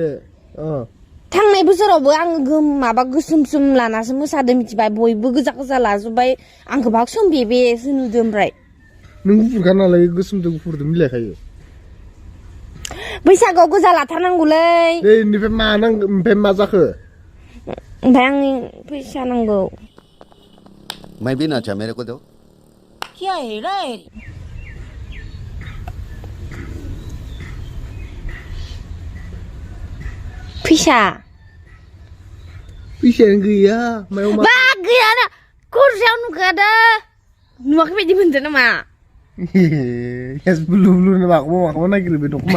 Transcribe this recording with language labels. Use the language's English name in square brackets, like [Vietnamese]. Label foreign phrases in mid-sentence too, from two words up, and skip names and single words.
[Bodo] थांनाय बोसोरावबो आङो माबा गोसोम लानासो मोसादों मिथिबाय बयबो गोजा गोजा लाजोब्बाय आंखौ बाक्सोम बेसो नुदों ओमफ्राय नों गुफुरखा नालाय गोसोमजों गुफुरजों मिलायखायो बैसागुआव गोजा लाथारनांगौलै ओमफ्राय मा जाखो ओमफ्राय आंनि फैसा नांगौ [Hindi] मैं भी नाचा मेरे को दो क्या है रे [Bodo] फैसायानो गैया मायाव मा गैया ना खरसायाव नुखादा नुवाखै बायदि मोनदों नामा बुलु माखौबा नागिरो बे दख'मा